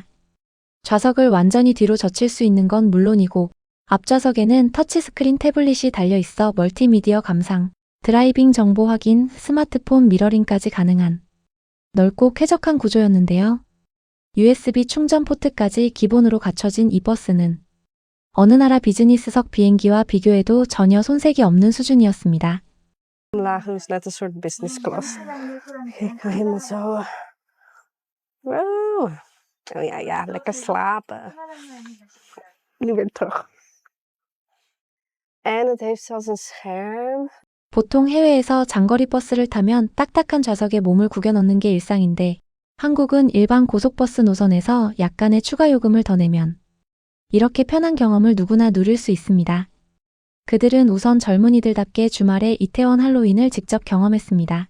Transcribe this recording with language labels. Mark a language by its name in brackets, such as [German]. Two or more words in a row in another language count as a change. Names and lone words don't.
[Korean] 좌석을 완전히 뒤로 젖힐 수 있는 건 물론이고 앞좌석에는 터치스크린 태블릿이 달려있어 멀티미디어 감상, 드라이빙 정보 확인, 스마트폰 미러링까지 가능한 넓고 쾌적한 구조였는데요. USB 충전 포트까지 기본으로 갖춰진 이 버스는 어느 나라 비즈니스석 비행기와 비교해도 전혀 손색이 없는 수준이었습니다. [Dutch] Lagen is net een soort [English] business class. [Dutch] Ik wil helemaal zo. Wow. Oh ja, ja, lekker slapen. Nu weer terug. En het heeft zelfs een scherm. [Korean] 보통 해외에서 장거리 버스를 타면 딱딱한 좌석에 몸을 구겨 넣는 게 일상인데 한국은 일반 고속버스 노선에서 약간의 추가 요금을 더 내면 이렇게 편한 경험을 누구나 누릴 수 있습니다. 그들은 우선 젊은이들답게 주말에 이태원 할로윈을 직접 경험했습니다.